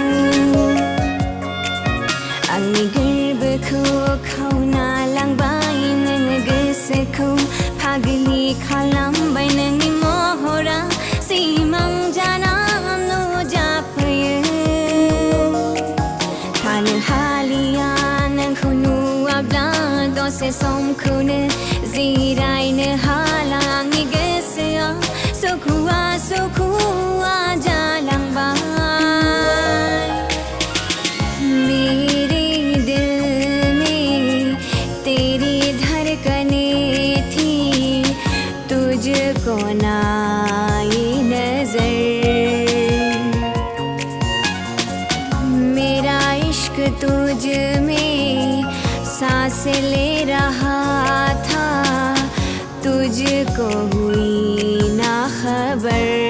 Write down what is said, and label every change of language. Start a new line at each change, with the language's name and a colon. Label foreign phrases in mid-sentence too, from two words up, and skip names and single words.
Bodo: आंनि गोरबोखौ खावना लांबाय नों गोसोखौ फाग्लि खालामबाय, नोंनि महरा सिमां जाना नुजाफैयो। थानो हालिया नोंखौ नुवाब्ला दसे समखौनो जिरायनो हाला, आंनि गोसोआ सुखुआ जालांबाय।
Hindi: तुझको नाई नजर, मेरा इश्क तुझ में सांस ले रहा था, तुझको हुई ना खबर।